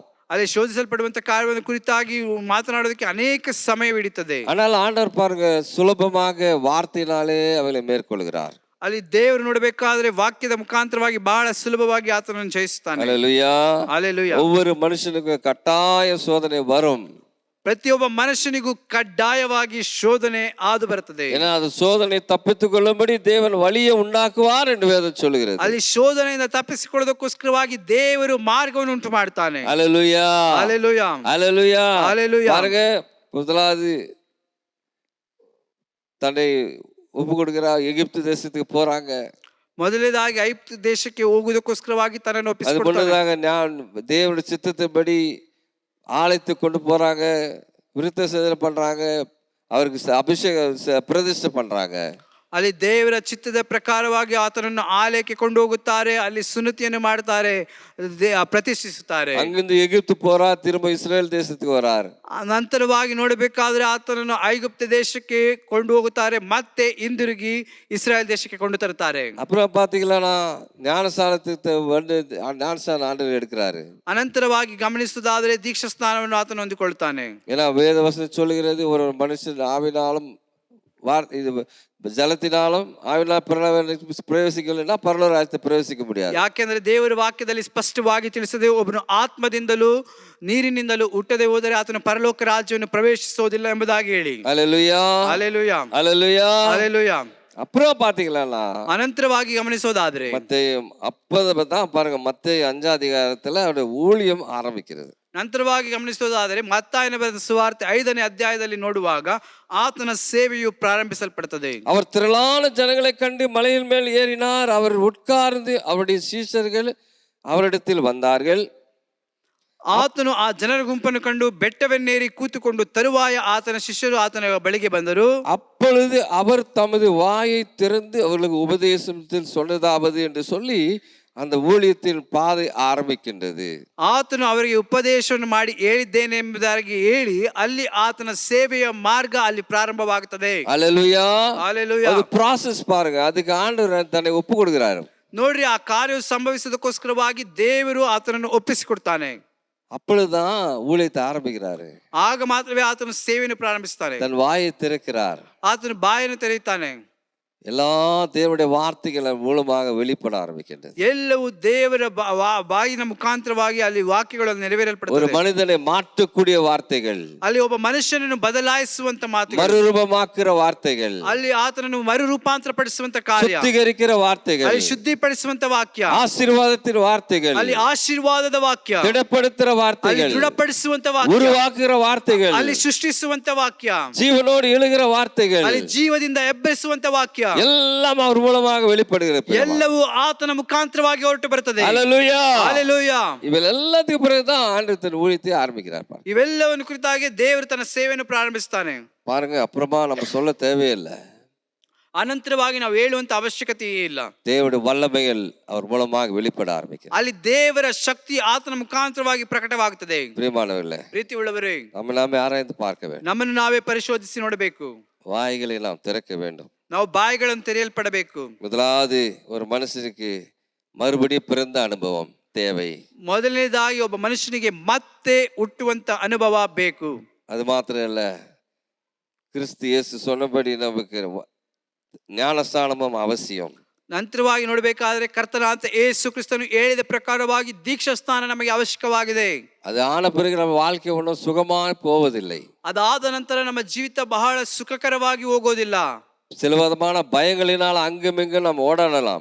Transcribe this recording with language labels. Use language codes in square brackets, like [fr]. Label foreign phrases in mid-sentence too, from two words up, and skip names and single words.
[kn] ಅಲ್ಲಿ ಶೋಧಿಸಲ್ಪಡುವಂತ ಕಾರ್ಯವನ್ನು ಕುರಿತಾಗಿ ಮಾತನಾಡೋದಕ್ಕೆ ಅನೇಕ ಸಮಯ ಹಿಡಿತದೆ. [ta] ஆனால் ஆண்டவர் பாருங்க, சுலபமாக வார்த்தையினாலே அவளை மேற்கொள்கிறார். [kn] ಅಲ್ಲಿ ದೇವರು ನೋಡಬೇಕಾದ್ರೆ ವಾಕ್ಯದ ಮುಖಾಂತರವಾಗಿ ಬಹಳ ಸುಲಭವಾಗಿ ಆತನನ್ನು ಜಯಿಸುತ್ತಾನೆ. [ta] அல்லேலூயா, ஹalleluya. ஒவ்வொரு மனுஷனுக்கும் கட்டாய சோதனை வரும். [kn] ಪ್ರತಿಯೊಬ್ಬ ಮನುಷ್ಯನಿಗೂ ಕಡ್ಡಾಯವಾಗಿ ಶೋಧನೆ ಆದು ಬರುತ್ತದೆ. [ta] ஏன்னா அது சோதனை தப்பித்துக் கொள்ளும்படி தேவன் வழியை உண்டாக்குவார் என்று வேதம் சொல்கிறது. [kn] ಅಲ್ಲಿ ಶೋಧನೆಯಿಂದ ತಪ್ಪಿಸಿಕೊಳ್ಳೋದಕ್ಕೋಸ್ಕರವಾಗಿ ದೇವರು ಮಾರ್ಗವನ್ನು ಉಂಟು ಮಾಡ್ತಾನೆ. [ta] அல்லேலூயா, ஹalleluya, அல்லேலூயா, ஹalleluya. பாருங்க, முதலாவது தன்னை ஒப்பு கொடுக்கிறா, எகிப்து தேசத்துக்கு போறாங்க. [kn] ಮೊದಲನೇದಾಗಿ ಐಗುಪ್ತ ದೇಶಕ್ಕೆ ಹೋಗುವುದಕ್ಕೋಸ್ಕರವಾಗಿ ತನ್ನನ್ನು [ta] அது [kn] ಒಪ್ಪಿಸಿಕೊಳ್ತಾನೆ. [ta] முன்னதாக தேவனுடைய சித்தத்தின்படி ஆலயத்தை கொண்டு போறாங்க, விருத்த சேதனை பண்றாங்க, அவருக்கு அபிஷேக பிரதிஷ்டை பண்றாங்க. [kn] ಅಲ್ಲಿ ದೇವರ ಚಿತ್ತದ ಪ್ರಕಾರವಾಗಿ ಆತನನ್ನು ಆಲಯಕ್ಕೆ ಕೊಂಡು ಹೋಗುತ್ತಾರೆ, ಅಲ್ಲಿ ಸುನ್ನತಿಯನ್ನು ಮಾಡ್ತಾರೆ, ಪ್ರತಿಷ್ಠಿಸುತ್ತಾರೆ. [ta] அங்கிருந்து எகிப்து போறா, திரும்ப இஸ்ரேல் தேசத்துக்கு வரார். [kn] ನಂತರವಾಗಿ ನೋಡಬೇಕಾದ್ರೆ ಆತನನ್ನು ಐಗುಪ್ತ ದೇಶಕ್ಕೆ ಕೊಂಡು ಹೋಗುತ್ತಾರೆ, ಮತ್ತೆ ಹಿಂದಿರುಗಿ ಇಸ್ರಾಯೇಲ್ ದೇಶಕ್ಕೆ ಕೊಂಡು ತರುತ್ತಾರೆ. [ta] அப்புறம் பாத்தீங்களா, ஞானஸ்நானத்துக்கு வந்து ஞானஸ்நானம் ஆண்டவர் எடுக்கிறாரு. [kn] ಅನಂತರವಾಗಿ ಗಮನಿಸುವುದಾದರೆ ದೀಕ್ಷಾ ಸ್ನಾನವನ್ನು ಆತನು ಹೊಂದಿಕೊಳ್ತಾನೆ. [ta] ஏன்னா வேத வசனம் சொல்லுகிறது, ஒரு மனுஷன் ஆவினாலும் இது ஜலத்தினாலும் ஆவினால் பிரவேசிக்கலைன்னா பரலோக ராಜ್ಯத்தை பிரவேசிக்க முடியாது. [kn] ಯಾಕೆಂದ್ರೆ ದೇವರ ವಾಕ್ಯದಲ್ಲಿ ಸ್ಪಷ್ಟವಾಗಿ ತಿಳಿಸದೆ, ಒಬ್ಬನು ಆತ್ಮದಿಂದಲೂ ನೀರಿನಿಂದಲೂ ಹುಟ್ಟದೆ ಹೋದರೆ ಆತನು ಪರಲೋಕ ರಾಜ್ಯವನ್ನು ಪ್ರವೇಶಿಸುವುದಿಲ್ಲ ಎಂಬುದಾಗಿ ಹೇಳಿ. [ta] அல்லேலூயா, ஹalleluya, அல்லேலூயா, ஹalleluya. அப்புறம் பாத்தீங்களா, [kn] ಅನಂತರವಾಗಿ ಗಮನಿಸೋದಾದ್ರೆ [ta] மத்தேயு அப்பதான் பாருங்க, மத்தேயு 5 அதிகாரத்துல அவருடைய ஊழியம் ஆரம்பிக்கிறது. [kn] ನಂತರವಾಗಿ ಗಮನಿಸೋದಾದರೆ ಮತ್ತಾಯನ ಬರೆದ ಸುವಾರ್ತೆ 5ನೇ ಅಧ್ಯಾಯದಲ್ಲಿ ನೋಡುವಾಗ ಆತನ ಸೇವೆಯು ಪ್ರಾರಂಭಿಸಲ್ಪಡುತ್ತದೆ. [ta] அவர் திரளான ஜனங்களை கண்டு மலையின் மேல் ஏறினார். அவர் உட்கார்ந்து அவருடைய சீஷர்கள் அவரிடத்தில் வந்தார்கள். [kn] ಆತನು ಆ ಜನರ ಗುಂಪನ್ನು ಕಂಡು ಬೆಟ್ಟವನ್ನೇರಿ ಕೂತುಕೊಂಡು ತರುವಾಯ ಆತನ ಶಿಷ್ಯರು ಆತನ ಬಳಿಗೆ ಬಂದರು. [ta] அப்பொழுது அவர் தமது வாயை திறந்து அவர்களுக்கு உபதேசத்தில் சொன்னதாவது என்று சொல்லி அந்த ஊழியத்தின் பாதை ஆரம்பிக்கின்றது. [kn] ಆತನು ಅವರಿಗೆ ಉಪದೇಶವನ್ನು ಮಾಡಿ ಹೇಳಿದ್ದೇನೆ ಎಂಬುದಾಗಿ ಹೇಳಿ ಅಲ್ಲಿ ಆತನ ಸೇವೆಯ ಮಾರ್ಗ ಅಲ್ಲಿ ಪ್ರಾರಂಭವಾಗುತ್ತದೆ. [ta] அல்லேலூயா, ஹalleluya. அது process பாருங்க, அதுக்கு ஆண்டவர் தன்னை ஒப்பு கொடுக்கிறார். [kn] ನೋಡ್ರಿ, ಆ ಕಾರ್ಯವು ಸಂಭವಿಸೋದಕ್ಕೋಸ್ಕರವಾಗಿ ದೇವರು ಆತನನ್ನು ಒಪ್ಪಿಸಿಕೊಡ್ತಾನೆ. [ta] அப்பொழுதுதான் ஊழியத்தை ஆரம்பிக்கிறாரு. [kn] ಆಗ ಮಾತ್ರವೇ ಆತನು ಸೇವೆಯನ್ನು ಪ್ರಾರಂಭಿಸ್ತಾನೆ. [ta] தன் வாயை திறக்கிறார். [kn] ಆತನು ಬಾಯನ್ನು ತೆರೆಯುತ್ತಾನೆ. [ta] எல்லா தேவனுடைய வார்த்தைகள் மூலமாக வெளிப்பட ஆரம்பிக்கின்றது. [kn] ಎಲ್ಲವೂ ದೇವರ ಬಾಯಿನ ಮುಖಾಂತರವಾಗಿ ಅಲ್ಲಿ ವಾಕ್ಯಗಳನ್ನು [ta] ஒரு [kn] ನೆರವೇರಲ್ಪಡುತ್ತದೆ. [ta] மனிதனை மாற்றக்கூடிய வார்த்தைகள், [kn] ಅಲ್ಲಿ ಒಬ್ಬ ಮನುಷ್ಯನನ್ನು ಬದಲಾಯಿಸುವಂತ ಮಾತುಗಳು, [ta] மறுரூபமாக்குற வார்த்தைகள், [kn] ಅಲ್ಲಿ ಆತನನ್ನು ಮರುರೂಪಾಂತರ ಪಡಿಸುವಂತ ಕಾರ್ಯ, [ta] சுத்திகரிக்கிற வார்த்தைகள், [kn] ಅಲ್ಲಿ ಶುದ್ಧಿಪಡಿಸುವಂತ ವಾಕ್ಯ, [ta] ஆசீர்வாதத்தின் வார்த்தைகள், [kn] ಅಲ್ಲಿ ಆಶೀರ್ವಾದದ ವಾಕ್ಯ, [ta] திடப்படுத்துற [kn] ಅಲ್ಲಿ [ta] வார்த்தைகள், [kn] ದೃಢಪಡಿಸುವಂತ ವಾಕ್ಯ, [ta] உருவாக்குற வார்த்தைகள், [kn] ಅಲ್ಲಿ ಸೃಷ್ಟಿಸುವಂತ ವಾಕ್ಯ, [ta] ஜீவனோடு எழுகிற வார்த்தைகள், [kn] ಅಲ್ಲಿ ಜೀವದಿಂದ ಎಬ್ಬರಿಸುವಂತ ವಾಕ್ಯ, [ta] எல்லாம் அவர் மூலமாக வெளிப்படுகிறது. [kn] ಎಲ್ಲವೂ ಆತನ ಮುಖಾಂತರವಾಗಿ ಹೊರಟು ಬರುತ್ತದೆ. [ta] அல்லேலூயா, ஹalleluya. இவள் எல்லாத்துக்கு பிறகுதான் ஆண்டவர் தன் ஊழியத்தை ஆரம்பிக்கிறார். [kn] ಇವೆಲ್ಲವನ್ನು ಕುರಿತಾಗಿ ದೇವರು ತನ್ನ ಸೇವೆಯನ್ನು ಪ್ರಾರಂಭಿಸ್ತಾನೆ. [ta] பாருங்க, அப்புறமா நம்ம சொல்ல தேவையில்லை. [kn] ಅನಂತರವಾಗಿ ನಾವು ಹೇಳುವಂತ ಅವಶ್ಯಕತೆಯೇ ಇಲ್ಲ. [ta] தேவனுடைய வல்லமைகள் அவர் மூலமாக வெளிப்பட ஆரம்பிக்கிறது. [kn] ಅಲ್ಲಿ ದೇವರ ಶಕ್ತಿ ಆತನ ಮುಖಾಂತರವಾಗಿ ಪ್ರಕಟವಾಗುತ್ತದೆ. [ta] பிரியமானவர்களே, [kn] ಪ್ರೀತಿ ಉಳ್ಳವರೇ, [ta] நம்ம நாமே ஆராய்ந்து பார்க்க வேண்டும். [kn] ನಮ್ಮನ್ನು ನಾವೇ ಪರಿಶೋಧಿಸಿ ನೋಡಬೇಕು. [ta] வாய்களை நாம் திறக்க வேண்டும். [kn] ನಾವು ಬಾಯಿಗಳನ್ನು ತೆರೆಯಲ್ಪಡಬೇಕು. [ta] முதலாவது, ஒரு மனுஷனுக்கு மறுபடியும் பிறந்த அனுபவம் தேவை. [kn] ಮೊದಲನೇದಾಗಿ ಒಬ್ಬ ಮನುಷ್ಯನಿಗೆ ಮತ್ತೆ ಹುಟ್ಟುವಂತ ಅನುಭವ ಬೇಕು. [ta] அது மாத்திரம் இல்ல, கிறிஸ்து இயேசு சொன்னபடி நமக்கு ஞானஸ்நானமும் அவசியம். [kn] ನಂತರವಾಗಿ ನೋಡಬೇಕಾದ್ರೆ ಕರ್ತನಾದ ಯೇಸು ಕ್ರಿಸ್ತನು ಹೇಳಿದ ಪ್ರಕಾರವಾಗಿ ದೀಕ್ಷಾ ಸ್ನಾನ ನಮಗೆ ಅವಶ್ಯಕವಾಗಿದೆ. [ta] அது ஆன பிறகு நம்ம வாழ்க்கை ஒன்றும் சுகமாய் போவதில்லை. [kn] ಅದಾದ ನಂತರ ನಮ್ಮ ಜೀವಿತ ಬಹಳ ಸುಖಕರವಾಗಿ ಹೋಗೋದಿಲ್ಲ. [ta] சில விதமான பயங்களினால் அங்கும் இங்கும் நாம் ஓடாடலாம்.